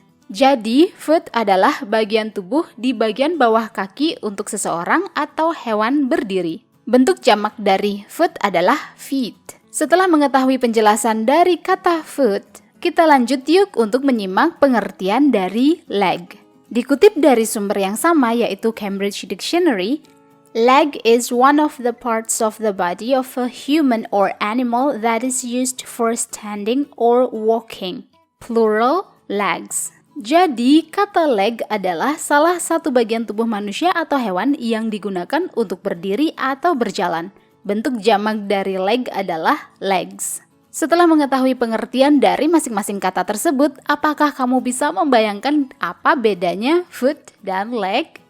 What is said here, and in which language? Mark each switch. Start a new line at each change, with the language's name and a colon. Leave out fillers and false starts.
Indonesian: Jadi, foot adalah bagian tubuh di bagian bawah kaki untuk seseorang atau hewan berdiri. Bentuk jamak dari foot adalah feet. Setelah mengetahui penjelasan dari kata foot, kita lanjut yuk untuk menyimak pengertian dari leg. Dikutip dari sumber yang sama yaitu Cambridge Dictionary,
English: Leg is one of the parts of the body of a human or animal that is used for standing or walking. Plural, legs.
Indonesian: Jadi, kata leg adalah salah satu bagian tubuh manusia atau hewan yang digunakan untuk berdiri atau berjalan. Bentuk jamak dari leg adalah legs. Setelah mengetahui pengertian dari masing-masing kata tersebut, apakah kamu bisa membayangkan apa bedanya foot dan leg?